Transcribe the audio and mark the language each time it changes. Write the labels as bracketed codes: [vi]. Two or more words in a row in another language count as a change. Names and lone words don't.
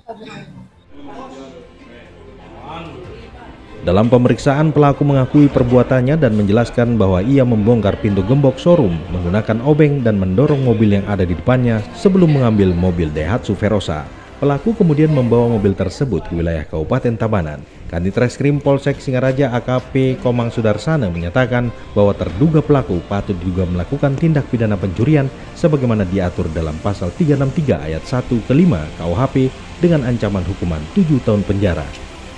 [id] Dalam pemeriksaan, pelaku mengakui perbuatannya dan menjelaskan bahwa ia membongkar pintu gembok showroom menggunakan obeng dan mendorong mobil yang ada di depannya sebelum mengambil mobil Daihatsu Verosa. Pelaku kemudian membawa mobil tersebut ke wilayah Kabupaten Tabanan. Kanit Reskrim Polsek Singaraja AKP Komang Sudarsana menyatakan bahwa terduga pelaku patut diduga melakukan tindak pidana pencurian sebagaimana diatur dalam pasal 363 ayat 1 ke 5 KUHP dengan ancaman hukuman 7 tahun penjara.